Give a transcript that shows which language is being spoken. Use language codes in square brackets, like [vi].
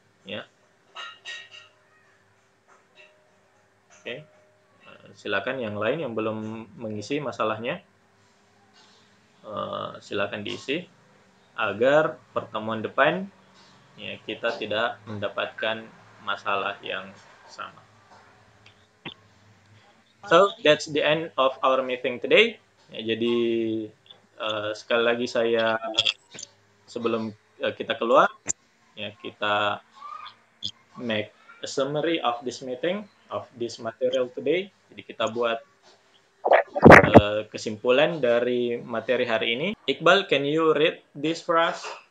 [id] Ya, oke. Silakan yang lain yang belum mengisi masalahnya, silakan diisi agar pertemuan depan, ya, kita tidak mendapatkan masalah yang sama. [en] So that's the end of our meeting today. [id] Ya, jadi sekali lagi saya sebelum kita keluar, ya, kita [en] make a summary of this meeting, of this material today. [id] Jadi kita buat kesimpulan dari materi hari ini. [en] Iqbal, can you read this for us?